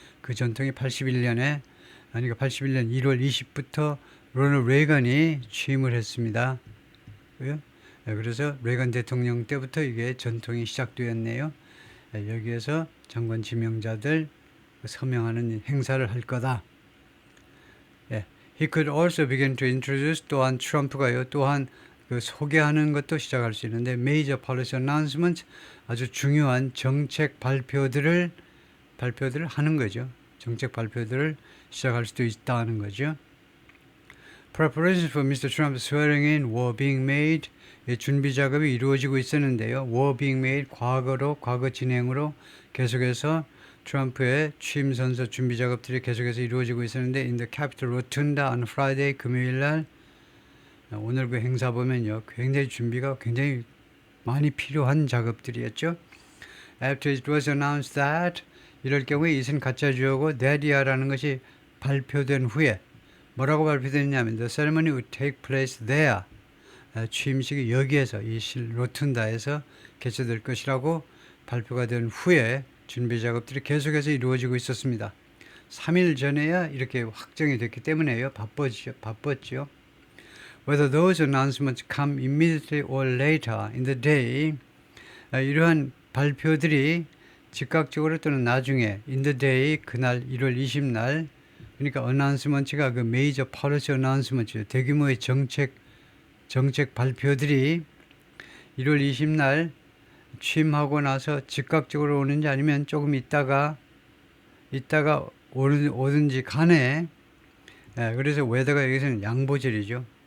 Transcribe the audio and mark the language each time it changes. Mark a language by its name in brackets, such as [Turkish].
[Korean] 그 전통이 81년에 그러니까 81년 1월 20부터 로널드 레이건이 취임을 했습니다. 그래서 레이건 대통령 때부터 이게 전통이 시작되었네요. 여기에서 장관 지명자들 서명하는 행사를 할 거다. [English] He could also begin to introduce [Korean] 또한 트럼프가요. 또한 그 소개하는 것도 시작할 수 있는데 [English] major policy announcement [Korean] 아주 중요한 정책 발표들을 하는 거죠. 정책 발표들을 시작할 수도 있다는 거죠. [English] Preparations for Mr. Trump's swearing in were being made. [Korean] 준비 작업이 이루어지고 있었는데요. [English] were being made [Korean] 과거 진행으로 계속해서 트럼프의 취임 선서 준비 작업들이 계속해서 이루어지고 있었는데 [English] in the Capitol Rotunda on Friday [Korean] 금요일 날 오늘 그 행사 보면요. 굉장히 준비가 굉장히 많이 필요한 작업들이었죠. [English] After it was announced that [Korean] 이럴 경우에 이것은 가짜주어고 that이야라는 것이 발표된 후에 뭐라고 발표됐냐면 [English] the ceremony would take place there. [Korean] 취임식이 여기에서 이 로툰다에서 개최될 것이라고 발표가 된 후에 준비 작업들이 계속해서 이루어지고 있었습니다. 3일 전에야 이렇게 확정이 됐기 때문에요. 바빴죠. [English] Whether those announcements come immediately or later in the day, [Korean] 이러한 발표들이 즉각적으로 또는 나중에 [English] in the day [Korean] 그날 1월 20날 그러니까 [English] announcement가 그 major policy announcement죠. [Korean] 대규모의 정책 발표들이 1월 20날 취임하고 나서 즉각적으로 오는지 아니면 조금 있다가 오든지 간에 그래서 [English] whether [Korean] 가 여기서는 양보절이죠.